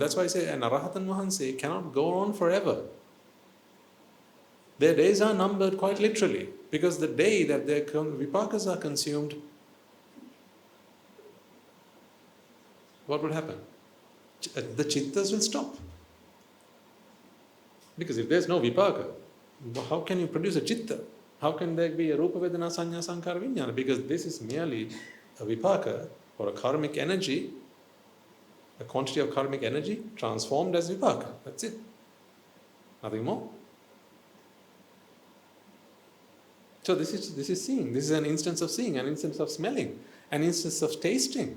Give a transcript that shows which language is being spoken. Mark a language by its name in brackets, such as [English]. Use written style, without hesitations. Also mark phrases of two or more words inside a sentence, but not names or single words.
[English] That's why I say an Arahanth Mahanse cannot go on forever. Their days are numbered quite literally, because the day that their vipakas are consumed, what would happen? The chittas will stop. Because if there's no vipaka, how can you produce a chitta? How can there be a [Pali] rupa vedana sanya sankara vijnana? [English] Because this is merely a vipaka or a karmic energy, a quantity of karmic energy transformed as vipaka. That's it. Nothing more. So this is seeing. This is an instance of seeing, an instance of smelling, an instance of tasting.